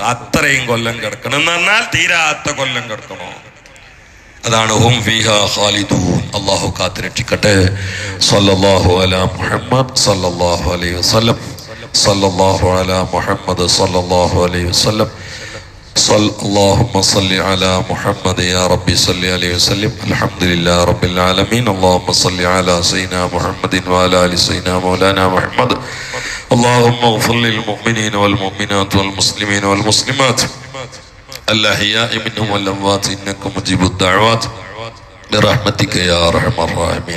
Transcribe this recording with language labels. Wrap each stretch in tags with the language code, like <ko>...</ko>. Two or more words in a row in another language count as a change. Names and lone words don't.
<ml>അത്രയും കൊല്ലം കിടക്കണം എന്ന് പറഞ്ഞാൽ തീരാത്ത കൊല്ലം കിടക്കണോ? അതാണ്</ml> <ar>هم فيها خالدون.</ar> <ml>അല്ലാഹു കാത്തുരക്ഷിക്കട്ടെ.</ml> <ar>صلى الله على محمد صلى الله عليه وسلم. صلى الله على محمد صلى الله عليه وسلم. اللهم صل على محمد يا ربي صل عليه وسلم. الحمد لله رب العالمين. اللهم صل على سيدنا محمد وعلى ال سيدنا مولانا محمد. اللهم اغفر للمؤمنين والمؤمنات والمسلمين والمسلمات الأحياء منهم والأموات إنك مجيب الدعوات برحمتك يا أرحم الراحمين.</ar>